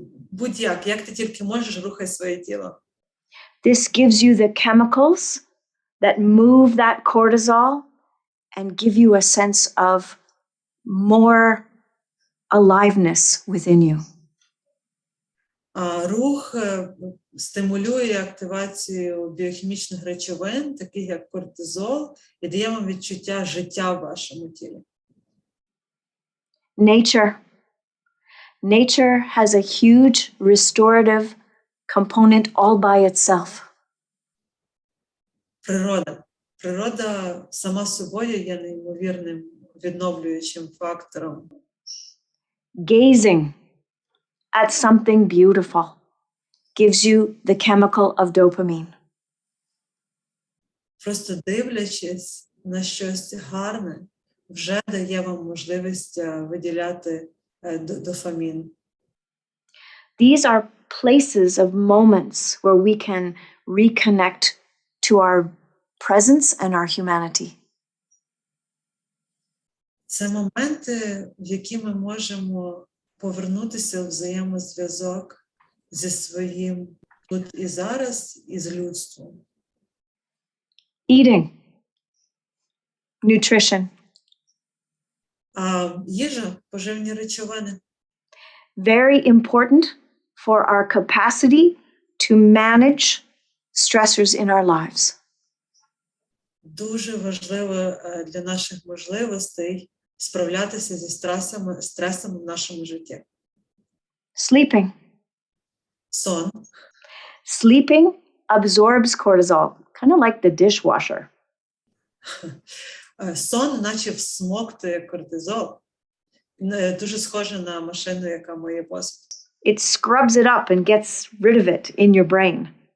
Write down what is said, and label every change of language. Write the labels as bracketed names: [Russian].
[Ukrainian] Будь-як, як ти тільки можеш, рухай своє тіло. [English] This gives you the chemicals that move that cortisol and give you a sense of more aliveness within you. [Ukrainian] Рух стимулює активацію біохімічних речовин, таких як кортизол, і дає вам відчуття життя в вашому тілі. [English] Nature has a huge restorative component all by itself. [Ukrainian] Природа сама собою є неймовірним відновлюючим фактором. [English] Gazing at something beautiful gives you the chemical of dopamine. [Ukrainian] Просто дивлячись на щось гарне, вже дає вам можливість виділяти дофамін. [English] These are places of moments where we can reconnect to our presence and our humanity. [Ukrainian] Це моменти, в які ми можемо повернутися в взаємозв'язок зі своїм тут і зараз, і з людством. [English] Eating, nutrition. [Ukrainian] Їжа, поживні речовини. [English] Very important for our capacity to manage stressors in our lives. [Ukrainian] Дуже важливо для наших можливостей справлятися зі стресом в нашому житті. [English] Sleeping. [Ukrainian] Сон. [English] Sleeping absorbs cortisol, kind of like the dishwasher. [Ukrainian] Сон наче всмоктує кортизол. Дуже схоже на машину, яка миє посуд. [English] It scrubs it up and gets rid of it in your brain.